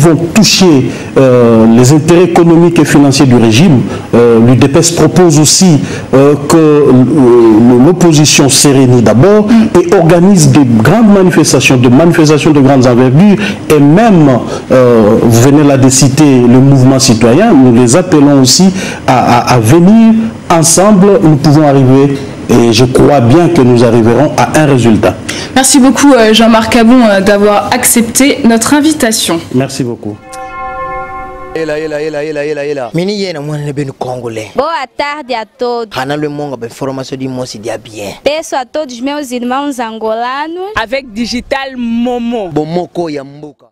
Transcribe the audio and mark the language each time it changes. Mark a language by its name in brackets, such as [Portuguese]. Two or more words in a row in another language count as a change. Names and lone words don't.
[French] vont toucher les intérêts économiques et financiers du régime, l'UDPS propose aussi que l'opposition se réunisse d'abord et organise des grandes manifestations, de grandes envergures et même, vous venez là de citer le mouvement citoyen, nous les appelons aussi à venir ensemble, nous pouvons arriver. Et je crois bien que nous arriverons à un résultat. Merci beaucoup Jean-Marc Kabon d'avoir accepté notre invitation. Merci beaucoup. [Portuguese] Boa tarde a todos. Peço a todos meus irmãos angolanos. [French] Avec Digital Momo.